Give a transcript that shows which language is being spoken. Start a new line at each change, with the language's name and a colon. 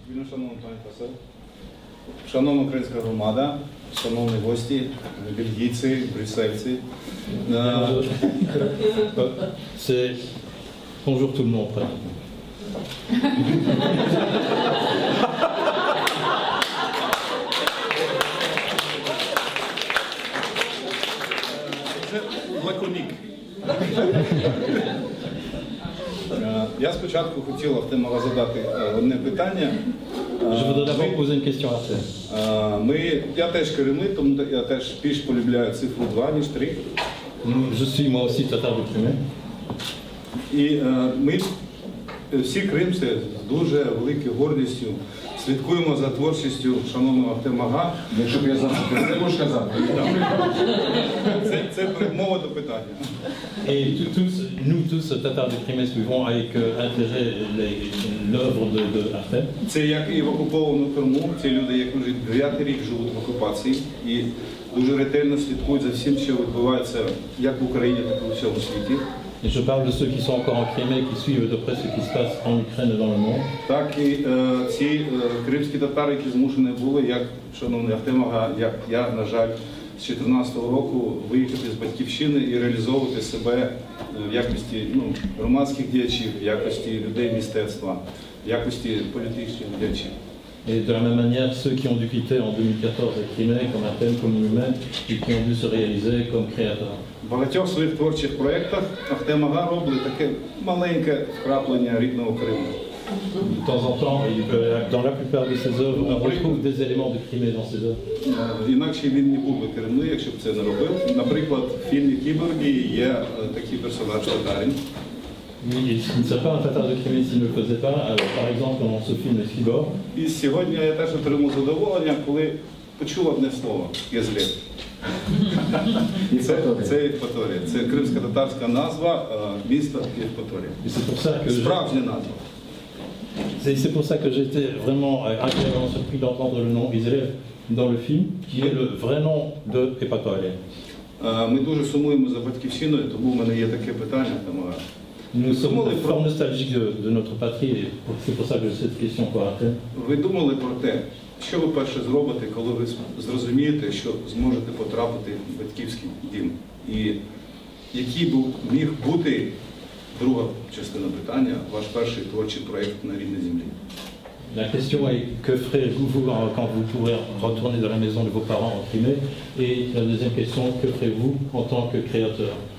Ukrainian: Шановний пане посол, шановна українська громада, шановні гості, бельгійці, брюссельці.
French: C'est bonjour tout le monde. pratiquement.
Ukrainian: Лаконік. Я спочатку хотів Ахтемова задати одне питання.
French: Je voudrais d'abord poser une question à Arthur.
Ukrainian: Я теж керівник, тому я теж більш полюбляю цифру 2, ніж 3.
French: Je suis moi aussi tatar de Crimée.
Ukrainian: І ми всі кримці з дуже великою гордістю слідкуємо за творчістю шановного Артема Га. Якщо б я знав, що ти це можеш казати. Це передмова до питання.
French: Et nous tous, Tatars de Crimée, suivons avec intérêt l'œuvre de Artem.
Ukrainian: Це як і в окупованому Криму, ці люди, як вже 9-й рік живуть в окупації і дуже ретельно слідкують за всім, що відбувається як в Україні, так і у всьому світі.
French: Et je parle de ceux qui sont encore en Crimée, qui suivent de près ce qui se passe en Ukraine et dans le monde.
Ukrainian: Так і ці кримські татари, які змушені були, як шановний Артем Ага, як я, на жаль, з 2014 року виїхати з батьківщини і реалізовувати себе в якості громадських діячів, в якості людей мистецтва, в якості політичних діячів.
French: Et de la même manière, ceux qui ont dû quitter en 2014 la Crimée, comme Artem, comme nous-mêmes, et qui ont dû se réaliser comme créateurs.
Ukrainian: В багатьох своїх творчих проєктах Артем Ага робить таке маленьке вкраплення рідного Криму.
French: De temps en temps, dans la plupart de ses œuvres, on retrouve des éléments de Crimée dans ses œuvres.
Ukrainian: Інакше він не був би корінний, якщо б це не робив. Наприклад, в фільмі «Кіборги» є такий персонаж татарин.
French: Il ne serait pas un tatar de Crimée s'il ne le faisait pas. Par exemple, dans ce film Cyborg.
Ukrainian: І сьогодні я теж отримав задоволення, коли почув одне слово «Єзлет». Це Євпаторія. Це кримсько-татарська назва міста Євпаторія. Справжня назва.
French: C'est pour ça que j'étais vraiment agréablement surpris d'entendre le nom Izrev dans le film, qui est le vrai nom de Epatoria.
Ukrainian: Ми дуже сумуємо за батьківщиною, тому в мене є таке питання.
French: Nous sommes fort nostalgiques de notre patrie, et c'est pour ça que j'ai cette question pour Artem.
Ukrainian: Ви думали про те, що ви перше зробите, коли ви зрозумієте, що зможете потрапити в батьківський дім? І який міг бути, друга частина питання, ваш перший творчий проєкт на рідній землі?
French: La question est que ferez-vous quand vous pourrez retourner dans la maison de vos parents en Crimée? Et la deuxième question, que ferez-vous en tant que créateur?